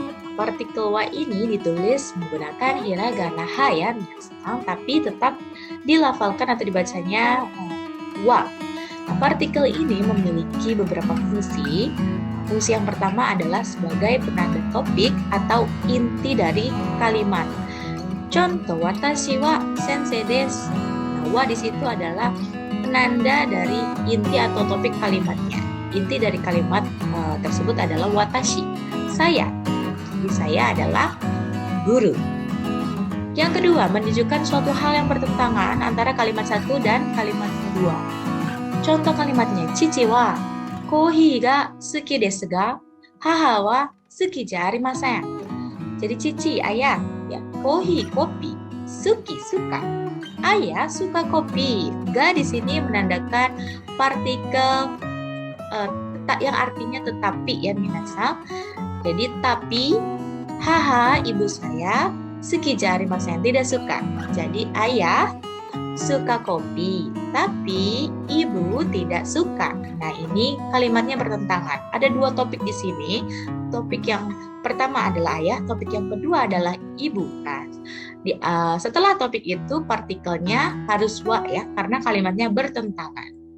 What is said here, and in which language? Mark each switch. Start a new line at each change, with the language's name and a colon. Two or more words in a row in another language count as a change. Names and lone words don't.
Indonesian: Partikel wa ini ditulis menggunakan hiragana ha ya minasan, tapi tetap dilafalkan atau dibacanya wa. Nah, partikel ini memiliki beberapa fungsi. Fungsi yang pertama adalah sebagai penanda topik atau inti dari kalimat. Contoh,
Japanese: 私は先生です.
Indonesian: Nah, wa di situ adalah penanda dari inti atau topik kalimatnya. Inti dari kalimat tersebut adalah watashi, saya. Jadi saya adalah guru. Yang kedua, menunjukkan suatu hal yang bertentangan antara kalimat satu dan kalimat kedua. Contoh kalimatnya,
Japanese: 父はコーヒーが好きですが、母は好きじゃありません.
Indonesian: Jadi Cici, ayah, ya, kohi, kopi, suki, suka. Ayah suka kopi. Ga di sini menandakan partikel yang artinya tetapi ya minasan. Jadi tapi, haha, ibu saya
Japanese: 好きじゃありません,
Indonesian: tidak suka. Jadi ayah suka kopi, tapi ibu tidak suka. Nah, ini kalimatnya bertentangan. Ada dua topik di sini. Topik yang pertama adalah ayah, topik yang kedua adalah ibu. Nah, setelah topik itu partikelnya harus wa ya, karena kalimatnya bertentangan.